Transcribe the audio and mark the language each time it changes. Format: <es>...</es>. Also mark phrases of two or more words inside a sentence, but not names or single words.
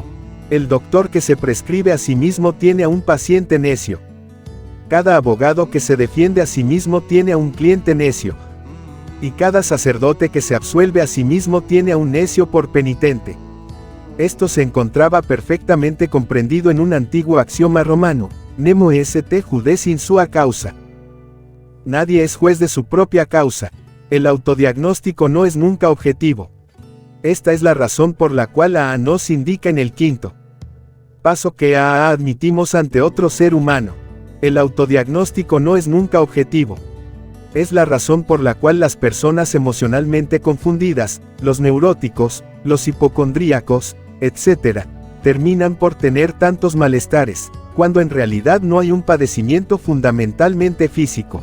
<es>El doctor que se prescribe a sí mismo tiene a un paciente necio. Cada abogado que se defiende a sí mismo tiene a un cliente necio. Y cada sacerdote que se absuelve a sí mismo tiene a un necio por penitente. Esto se encontraba perfectamente comprendido en un antiguo axioma romano:</es> <la>nemo est judes in sua causa.</la> <es>Nadie es juez de su propia causa. El autodiagnóstico no es nunca objetivo. Esta es la razón por la cual AA nos indica en el quinto paso que AA admitimos ante otro ser humano. El autodiagnóstico no es nunca objetivo. Es la razón por la cual las personas emocionalmente confundidas, los neuróticos, los hipocondríacos, etc., terminan por tener tantos malestares, cuando en realidad no hay un padecimiento fundamentalmente físico.</es>